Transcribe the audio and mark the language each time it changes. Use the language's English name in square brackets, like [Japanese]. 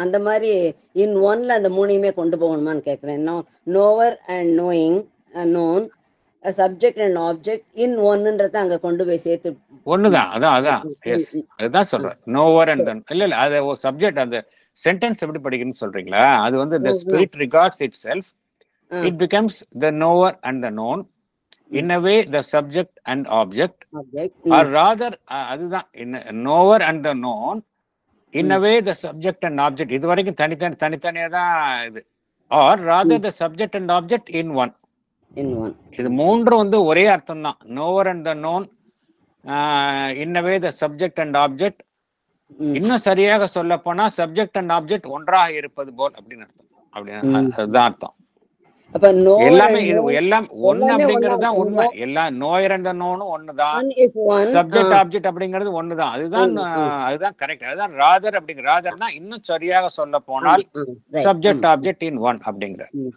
[Tamil] அந்த மாதிரி in oneல அந்த மூணையுமே கொண்டு போகணுமான்னு கேட்குறேன். [English] knower and knowing, known, a subject and object in oneன்றத [Tamil] அங்க கொண்டு போய் சேர்த்து ஒண்ணுதான். அதான் எஸ், அதுதான் சொல்றேன். [English] knower and [Tamil] இல்ல அது ஒரு சப்ஜெக்ட். அந்த சென்டென்ஸ் எப்படி படிக்கணும்னு சொல்றீங்களா, அது [English] the spirit regards itself, it becomes the knower and the known. In a way, the subject and object, or rather, [Tamil] அதுதான் [English] knower and the known. In a way, the subject and object. [Tamil] இது வரைக்கும் தனித்தனியா தான் இது. [English] Or rather, the subject and object in one. [Tamil] இது மூன்றும் ஒரே அர்த்தம் தான். [English] knower and the known, in a way, the subject and object. [Tamil] இன்னும் சரியாக சொல்ல போனா சப்ஜெக்ட் அண்ட் ஆப்ஜெக்ட் ஒன்றாக இருப்பது போல் அப்படின்னு அர்த்தம். அதுதான் அர்த்தம். எல்லாமே இது எல்லாம் ஒண்ணு அப்படிங்கிறது தான் உண்மை. எல்லாம் நோயர் அண்ட் நோனும் ஒண்ணுதான், சப்ஜெக்ட் ஆப்ஜெக்ட் அப்படிங்கிறது ஒண்ணுதான். அதுதான் கரெக்ட். அதுதான் ராதர் அப்படிங்கிற. ராதர்னா இன்னும் சரியாக சொல்ல போனால் சப்ஜெக்ட் ஆப்ஜெக்ட் இன் ஒன் அப்படிங்கிற.